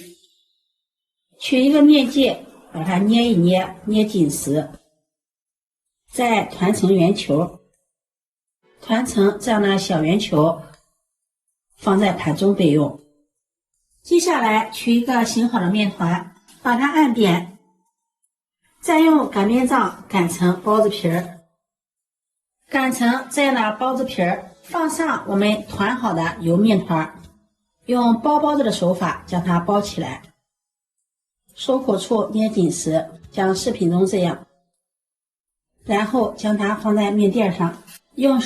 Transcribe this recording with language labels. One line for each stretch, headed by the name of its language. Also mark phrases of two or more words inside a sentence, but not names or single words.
Chinese: 取一個面劑，把它捏一捏，捏緊實，再團成圓球，團成這樣的小圓球，放在盤中備用。接下來取一個醒好的面團，把它按扁，再用擀面杖擀成包子皮兒，擀成這樣的包子皮兒，放上我們團好的油面團，用包包子的手法将它包起來，收口處捏緊實，像視頻中这樣，然後將它放在面墊上，用